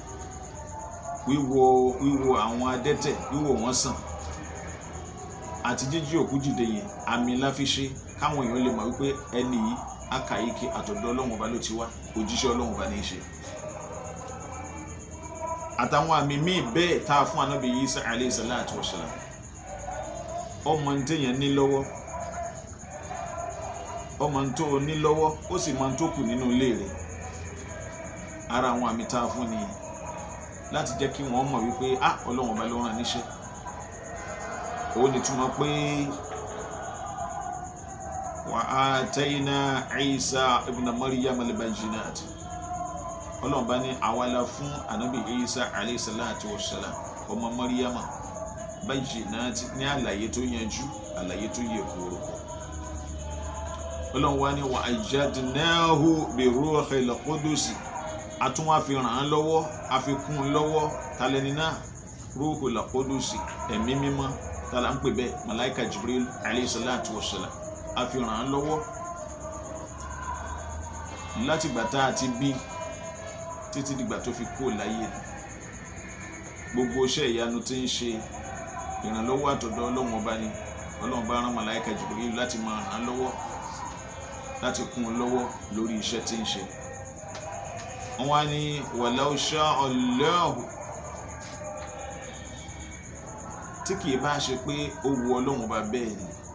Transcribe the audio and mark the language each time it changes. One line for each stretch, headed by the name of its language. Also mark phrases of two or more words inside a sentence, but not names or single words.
Yoruba: wíwo àwọn adẹ́tẹ̀, wíwò wọ́n sàn, àti jíjí òkú dìde yẹn àmì la fi ṣe, káwọn èèyàn lè mọ̀ wípé ẹni yìí akàyíkè àtọ̀dọ̀ Ọlọ́run ọba ló ti wá, òjíṣẹ́ Ọlọ́run ọba ní í ṣe. Àtàwọn àmì míì bẹ́ẹ̀ tá a fún Ànábì Isa
Arabic: عليه الصلاة والسلام.
Yoruba: Ọmọ ní téèyàn ní lọ́wọ́, ọmọ tó ní lọ́wọ́, ó sì máa ń tó kù nínú ilé rẹ̀. Ara àwọn àmì tá a fún ni láti jẹ́ kí wọ́n mọ̀ wípé Ọlọ́run ọba ló rán níṣẹ́. Ó ní túmọ̀ pé
Arabic: وآتينا عيسى ابن مريم البينات
Yoruba: Ọlọ́run bá ní àwa la fún Ànábì Isa
Arabic: عليه الصلاة والسلام
Yoruba: ọmọ Maryam bayyinat ní àlàyé tó yanjú àlàyé tó yẹ kóró Ọlọ́run wá ní
Arabic: وأيدناه بروح القدس
Yoruba: àtún wá fi ràn án lọ́wọ́ a fi kún un lọ́wọ́ talẹ́ni náà
Arabic: روح القدس
Yoruba: ẹ̀mí mímọ́ tala ń pè bẹ́ẹ̀ malaika Jibril
Arabic: عليه الصلاة والسلام
Yoruba: a fi ràn án lọ́wọ́ láti gbà tá a ti bí títí dìgbà tó fi kó láyé gbogbo iṣẹ́ ìyanu tí ń ṣe ìrànlọ́wọ́ àtọ̀dọ̀ Ọlọ́run ọba ni Ọlọ́run bá rán malaika Jibril láti máa ràn án lọ́wọ́ láti kún un lọ́wọ́ lórí iṣẹ́ tí ń ṣe wọ́n wá ní
Arabic: ولو شاء الله
Yoruba: tí kìí bá ṣe pé ó wu Ọlọ́run ọba bẹ́ẹ̀ ni